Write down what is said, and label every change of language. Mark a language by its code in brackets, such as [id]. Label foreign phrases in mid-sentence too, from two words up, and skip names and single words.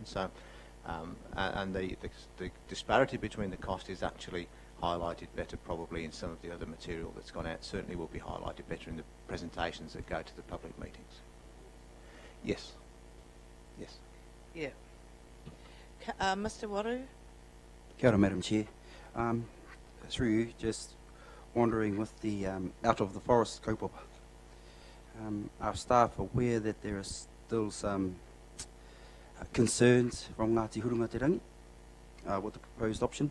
[en] So and the disparity between the cost is actually highlighted better probably in some of the other material that's gone out. Certainly will be highlighted better in the presentations that go to the public meetings. Yes. Yes. Yeah. Mr. Waru. [mi] Kia ora, [en] Madam Chair. Through you, just wondering with the Out of the Forest kaupapa. Are staff aware that there are still some concerns from Ngāti Hurunga Te Rangi with the proposed option?